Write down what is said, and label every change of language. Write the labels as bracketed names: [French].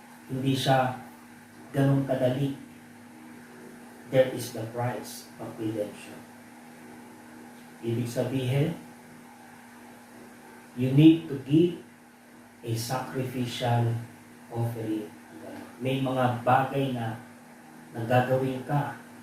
[Filipino] Hindi siya ganun kadali. [English] There is the price of redemption. [Filipino] Ibig sabihin, [English] you need to give a sacrificial offering. [Filipino] May mga bagay na gagawin ka.